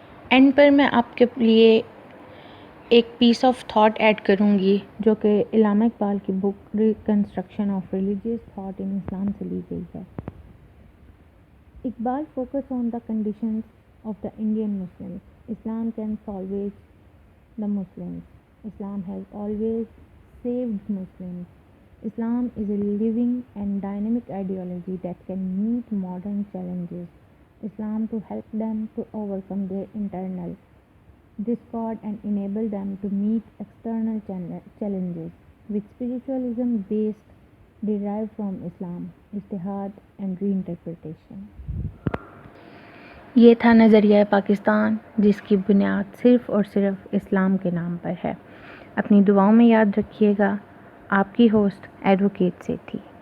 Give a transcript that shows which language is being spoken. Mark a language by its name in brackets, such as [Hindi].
[Urdu] And پر میں آپ کے لیے ایک [English] piece of thought [Urdu] ایڈ کروں گی جو کہ علامہ اقبال کی بک reconstruction of religious thought in اسلام سے لی گئی ہے۔ Iqbal [English] focus on the conditions of the Indian Muslims. Islam can salvage the Muslims. Islam has always saved Muslims. Islam is a living and dynamic ideology that can meet modern challenges. Islam to help them to overcome their internal discord and enable them to meet external challenges with spiritualism based derived from Islam, ijtihad and reinterpretation. [Urdu] یہ تھا نظریہ پاکستان جس کی بنیاد صرف اور صرف اسلام کے نام پر ہے۔ اپنی دعاؤں میں یاد رکھیے گا۔ آپ کی ہوسٹ ایڈوکیٹ سے تھی۔